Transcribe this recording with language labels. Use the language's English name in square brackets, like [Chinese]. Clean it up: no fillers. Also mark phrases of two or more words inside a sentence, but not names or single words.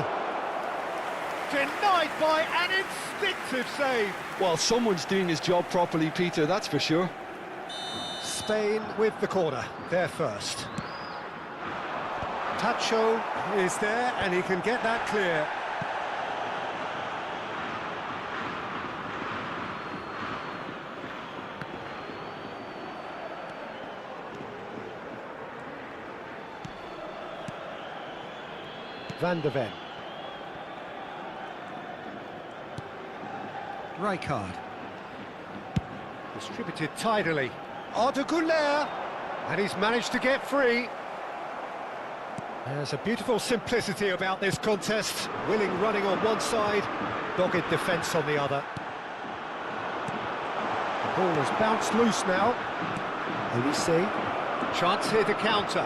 [English] Denied by an instinctive save. Well, someone's doing his job properly, Peter, that's for sure. Spain with the corner, there first. Tacho is there, and he can get that clear. Van de Ven. Rijkaard. Distributed tidily. Arda Güler, and he's managed to get free. There's a beautiful simplicity about this contest. Willing running on one side, dogged defence on the other. The ball has bounced loose now. ABC. Chance here to counter.